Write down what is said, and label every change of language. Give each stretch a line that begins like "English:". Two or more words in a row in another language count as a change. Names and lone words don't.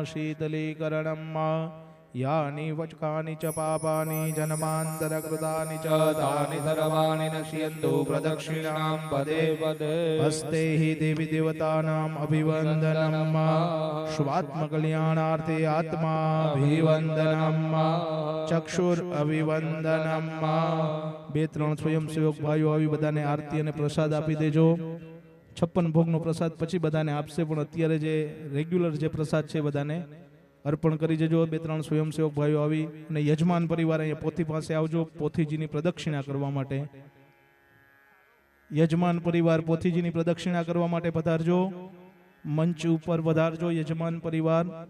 Sanskrit: शीतलीकरणम् यानि वचकानि च पापानि जन्मान्तरकृतानि च तानि सर्वाणि नश्यन्तु प्रदक्षिणां पदे पदे हस्ते हि देवी देवतानाम् अभिवन्दनम् स्वात्मकल्याणार्थे आत्माभिवन्दनम् चक्षुर अभिवन्दनम्
Gujarati: બે ત્રણ સ્વયંસેવક ભાઈઓ આવી બધાને આરતી અને પ્રસાદ આપી દેજો 56 ભોગનો પ્રસાદ પછી બધાને આપશે પણ અત્યારે જે રેગ્યુલર જે પ્રસાદ છે બધાને અર્પણ કરી જજો બે ત્રણ સ્વયંસેવક ભાઈઓ આવી અને યજમાન પરિવાર અહીંયા પોથી પાસે આવજો પોથીજીની પ્રદક્ષિણા કરવા માટે યજમાન પરિવાર પોથીજીની પ્રદક્ષિણા કરવા માટે પધારજો મંચ ઉપર પધારજો યજમાન પરિવાર